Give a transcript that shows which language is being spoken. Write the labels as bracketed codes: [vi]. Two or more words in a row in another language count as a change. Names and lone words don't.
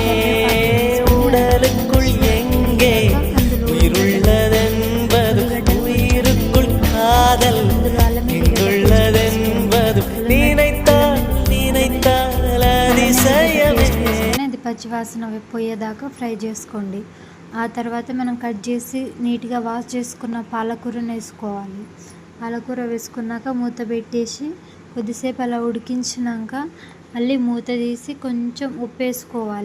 [ta] உடலுக்குள் எங்கே உயிருள்ளதென்பது, உயிருக்குள் காதல் எங்குள்ளதென்பது நினைத்தால் நினைத்தால் அதிசயமே. [te] అది పచ్చివాసన పోయేదాకా ఫ్రై చేసుకోండి. ఆ తర్వాత మనం కట్ చేసి నీట్గా వాష్ చేసుకున్న పాలకూరను వేసుకోవాలి. పాలకూర వేసుకున్నాక మూత పెట్టేసి కొద్దిసేపు అలా ఉడికించినాక మళ్ళీ మూత తీసి కొంచెం ఉప్పు వేసుకోవాలి.